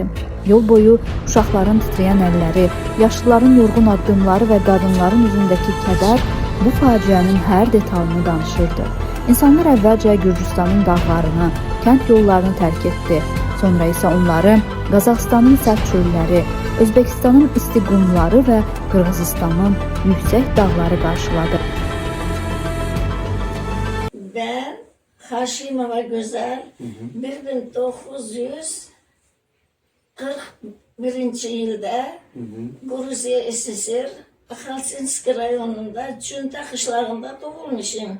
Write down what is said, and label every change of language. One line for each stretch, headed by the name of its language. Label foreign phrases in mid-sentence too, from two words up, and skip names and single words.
Azerbaijani: Yol boyu uşaqların titrəyən əlləri, yaşlıların yorğun addımları və qadınların üzündəki kədər bu faciənin hər detalını danışırdı. İnsanlar əvvəlcə Gürcüstanın dağlarını, kənd yollarını tərk etdi. Sonra isə onları Qazaxıstanın sərt çölləri, Özbəkistanın isti qumları və Qırğızistanın yüksək dağları qarşıladı.
Turkish: Ben Haşimova Güzel 1941 yılda Gruzya SSR Khalsinski rayonunda Çünta kışlarında doğulmuşum.